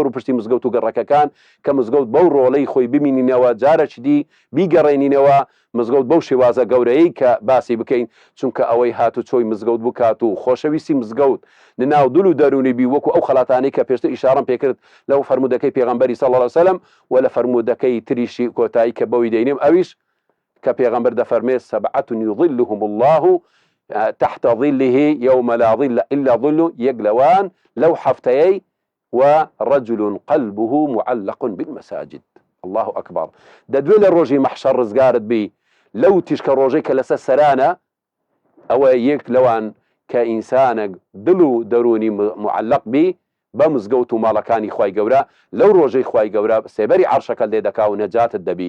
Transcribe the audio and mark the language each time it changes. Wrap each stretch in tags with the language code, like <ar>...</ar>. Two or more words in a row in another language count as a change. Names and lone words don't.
<ckb>و پشتی مزگەوت و گەڕەکەکان کە مزگەوت بەو ڕۆڵەی خۆی ببینینەوە، جارێکی دی بیگەڕێنینەوە مزگەوت بەو شێوازە گەورەیەی کە باسی بکەین، چونکە ئەوەی هاتو چۆی مزگەوت بکات و خۆشەویستی مزگەوت ناو دڵ و دەرونی بی وەکو ئەو خەڵاتانەی کە پێشتر ئیشارەم پێکرد لەو فەرموودەکەی پێغەمبەری</ckb> <ar>صلی الله عليه وسلم</ar> <ckb>و لە فەرموودەکەی تریشی کۆتایی کە بەوی دەینێم ئەویش کە پێغەمبەر دەفەرمێ</ckb> <ar>سەبعة يظلهم الله تحت ظله يوم لا ظل إلا ظله،</ar> <ckb>یەک لەوان لەو هەفتەیەی</ckb> <ar>ورجل قلبه معلق بالمساجد. الله أكبر.</ar> <ckb>دەدوێ لە ڕۆژی مەحشەر ڕزگارت بی لەو تیشکە ڕۆژەی کە لەسەر سەرانە، ئەوە یەک لەوان کە ئینسانێک دڵ و دەرونی معلق بی بە مزگەوت و ماڵەکانی خوای گەورە، لەو ڕۆژەی خوای گەورە سێبەری عەرشەکە لێ دەکا و نەجاتت دەبی.</ckb>